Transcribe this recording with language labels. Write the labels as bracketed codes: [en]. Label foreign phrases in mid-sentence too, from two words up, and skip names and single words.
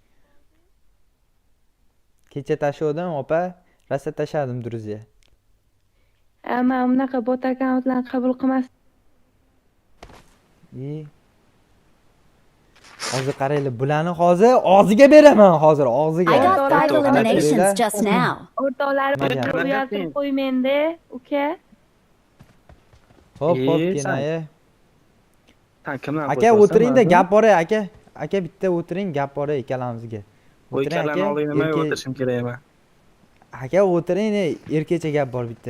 [uz] Kecha tashladim opa, rosa tashladim druzya. Men unaqa bot akkauntlarni qabul qilmas. Hozir qaranglar, bularni hozir og'ziga beraman, hozir og'ziga. [en] I got 5 eliminations just now. [uz] O'rtoqlar bilan uyatib qo'ymangda, uka. Hop, kenaya. Kimlar Aka, o'tiring-da, gap bor aka. Aka, bitta o'tiring, gap bor ikkalamizga. O'tiring aka. Nima o'tirishim kerak emas. Aka, o'tiring, erkecha gap bor bitta.